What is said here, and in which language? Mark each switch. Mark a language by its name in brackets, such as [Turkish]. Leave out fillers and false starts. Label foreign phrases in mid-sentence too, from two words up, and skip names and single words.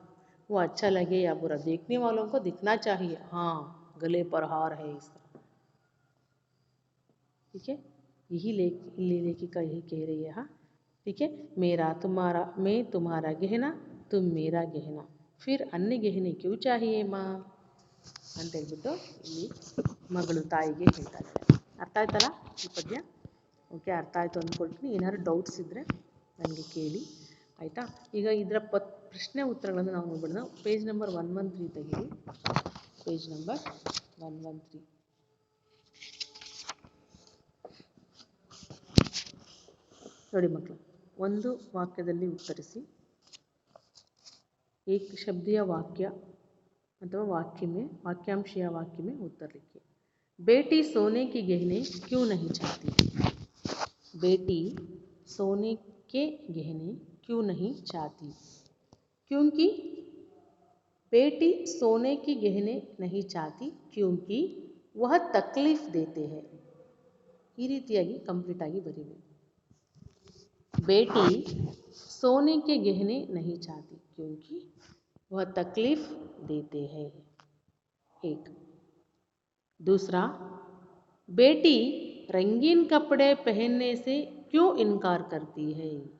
[Hindi] वो अच्छा लगे या बुरा, देखने वालों को दिखना चाहिए, हाँ गले पर हार है इस तरह। ठीक है, यही लेखिका यही कह रही है। हाँ ठीक है, मैं तुम्हारा गहना, तुम मेरा गहना, फिर अन्य गहने क्यों चाहिए माँ [Kannada] ಅಂತ ಹೇಳ್ಬಿಟ್ಟು ಇಲ್ಲಿ ಮಗಳು ತಾಯಿಗೆ ಹೇಳ್ತಾ ಇದ್ದಾರೆ. ಅರ್ಥ ಆಯ್ತಲ್ಲ ಈ ಪದ್ಯ? ಓಕೆ, ಅರ್ಥ ಆಯಿತು ಅಂದ್ಕೊಳ್ತೀನಿ. ಏನಾದ್ರು ಡೌಟ್ಸ್ ಇದ್ದರೆ ನನಗೆ ಕೇಳಿ, ಆಯಿತಾ? ಈಗ ಇದರ ಪ್ರಶ್ನೆ ಉತ್ತರಗಳನ್ನು ನಾವು ನೋಡೋಣ. [English] page number [Kannada] 113 ತೆಗೀರಿ. [English] page number [Kannada] 113 ನೋಡಿ ಮಕ್ಕಳು, ಒಂದು ವಾಕ್ಯದಲ್ಲಿ ಉತ್ತರಿಸಿ. [Hindi] एक शब्दीय वाक्य अथवा वाक्यांशीय वाक्य में उत्तर लिखिए. बेटी सोने के गहने क्यों नहीं चाहती? बेटी सोने के गहने क्यों नहीं चाहती? क्योंकि बेटी सोने के गहने नहीं चाहती क्योंकि वह तकलीफ देते हैं. [Kannada] ಈ ರೀತಿಯಾಗಿ ಕಂಪ್ಲೀಟ್ ಆಗಿ ಬರೀರಿ. [Hindi] बेटी सोने के गहने नहीं चाहती क्योंकि वह तकलीफ देते हैं. एक. दूसरा, बेटी रंगीन कपड़े पहनने से क्यों इनकार करती है?